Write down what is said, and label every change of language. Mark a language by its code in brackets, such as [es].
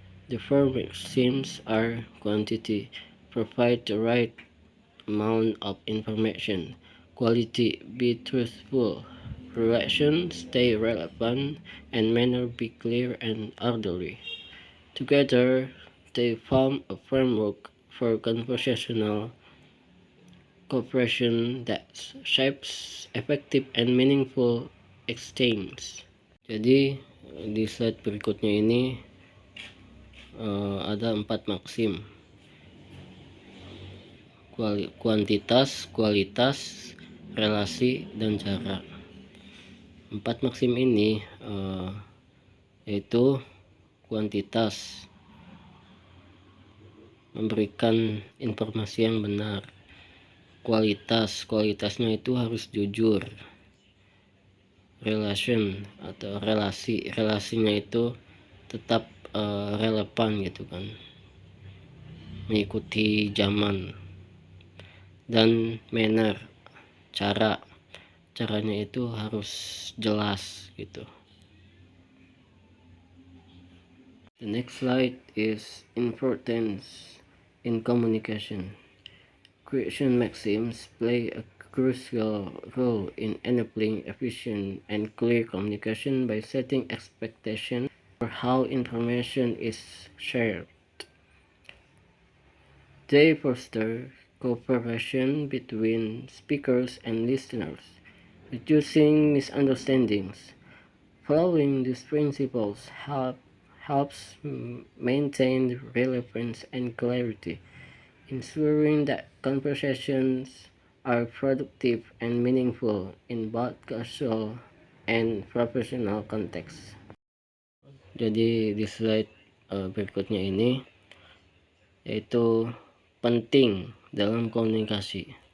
[en] The four maxims are: quantity, provide the right amount of information; quality, be truthful; relation, stay relevant; and manner, be clear and orderly. Together, they form a framework for conversational cooperation that shapes effective and meaningful exchange. [id] Jadi di slide berikutnya ini ada 4 maksim: kuantitas, kualitas, relasi, dan cara. 4 maksim ini yaitu kuantitas, memberikan informasi yang benar; kualitasnya itu harus jujur; relation atau relasinya itu tetap relevan gitu kan, mengikuti zaman; dan manner, caranya itu harus jelas gitu. [en] The next slide is importance in communication. Creation maxims play a crucial role in enabling efficient and clear communication by setting expectations for how information is shared. They foster cooperation between speakers and listeners, reducing misunderstandings. Following these principles helps maintain relevance and clarity, ensuring that conversations are productive and meaningful in both casual and professional context. [id] Jadi di slide berikutnya ini yaitu penting dalam komunikasi.